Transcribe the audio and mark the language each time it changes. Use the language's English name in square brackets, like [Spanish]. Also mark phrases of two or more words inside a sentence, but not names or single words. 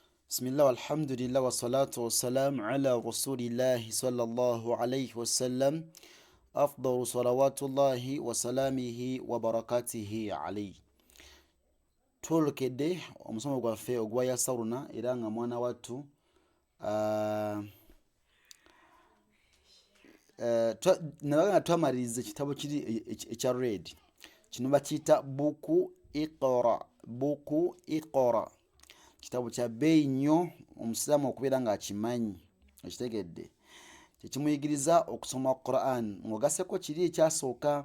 [Arabic] بسم الله والحمد لله والصلاة والسلام على رسول الله صلى الله عليه وسلم أفضل صلوات الله وسلامه وبركاته عليه. [Ganda] Twolokedde omusomo gwaffe ogwa yasaruna era nga mwana wattu nabaga nga twamaliriza ekitabo kiri ekya red kino bakiyita buku iqra kitabo kya bbeeyi nnyo omusiraamu okubeera ng'akimanyi okitegedde kyekimuyigiriza okusoma Quran ng'ogasseko kiri ekyasooka.